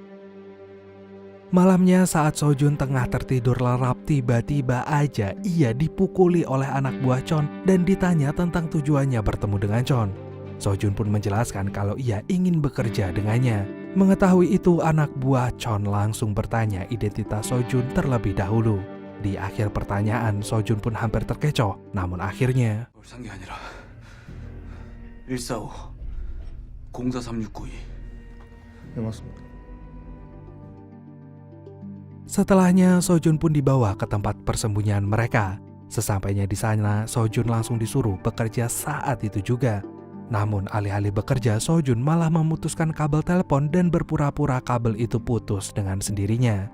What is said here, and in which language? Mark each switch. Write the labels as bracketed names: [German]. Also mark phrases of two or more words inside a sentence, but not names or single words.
[Indonesian] Malamnya saat Sojun tengah tertidur lelap, tiba-tiba aja ia dipukuli oleh anak buah Chon dan ditanya tentang tujuannya bertemu dengan Chon. Sojun pun menjelaskan kalau ia ingin bekerja dengannya. Mengetahui itu, anak buah Chon langsung bertanya identitas Sojun terlebih dahulu. Di akhir pertanyaan, Sojun pun hampir terkecoh. Namun akhirnya, [Korean] 산 게 아니라 145 043692. 네 맞습니다. [Indonesian] setelahnya Sojun pun dibawa ke tempat persembunyian mereka. Sesampainya di sana, Sojun langsung disuruh bekerja saat itu juga. Namun alih-alih bekerja, Sojun malah memutuskan kabel telepon dan berpura-pura kabel itu putus dengan sendirinya.